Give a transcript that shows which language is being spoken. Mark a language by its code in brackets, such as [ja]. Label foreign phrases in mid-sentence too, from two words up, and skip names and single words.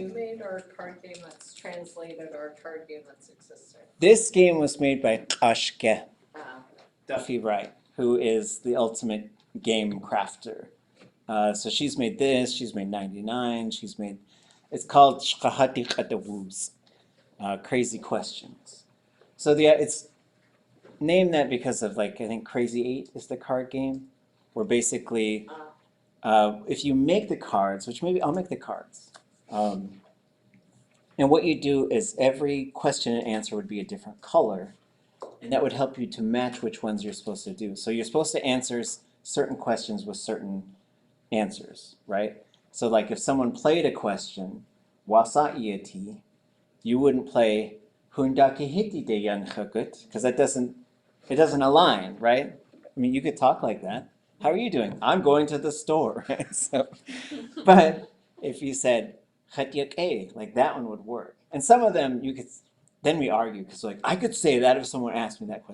[en] You made or a card game that's translated or a card game that's existing? this game was made by kashóokʼ, Ah. Duffy Wright, who is the ultimate game crafter. So she's made this, she's made 99, it's called ʼatudli.átk, Crazy Questions. So it's named that because of I think Crazy 8 is the card game, where basically if you make the cards, which maybe I'll make the cards, and what you do is every question and answer would be a different color, and that would help you to match which ones you're supposed to do. So you're supposed to answer certain questions with certain answers, right? So if someone played a question, [tli] wasa iati, [en] you wouldn't play [tli] hundakihiti de yanchakut, [en] because it doesn't align, right? I mean, you could talk like that. How are you doing? I'm going to the store. But if you said like that one would work. And some of them then we argue because I could say that if someone asked me that question.